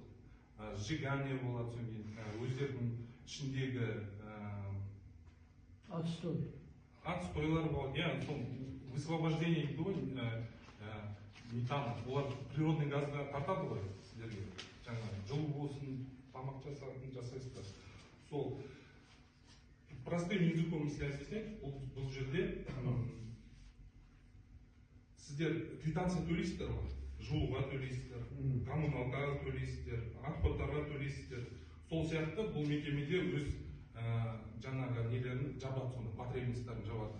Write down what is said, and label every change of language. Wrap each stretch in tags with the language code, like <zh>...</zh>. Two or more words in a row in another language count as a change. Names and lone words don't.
<kk>Сжигание болады, өздерінің ішіндегі отстойлар болады. Высвобождение дейді ғой, метана. Олар</kk> <ru>природный газға</ru> <kk>тартады ғой сіздерге. Жаңағы жылу болсын, тамақ жасайсыздар.</kk> <ru>Сол простым языком, если объяснять,</ru> <kk>бұл жерде сіздер квитанция төлейсіздер ғой, жылуға төлейсіздер, коммуналкаға төлейсіздер, отходтарға төлейсіздер. Сол сияқты бұл мекемеде өз жаңағы нелерін жабады, сонда потребностьтарын жабады.</kk>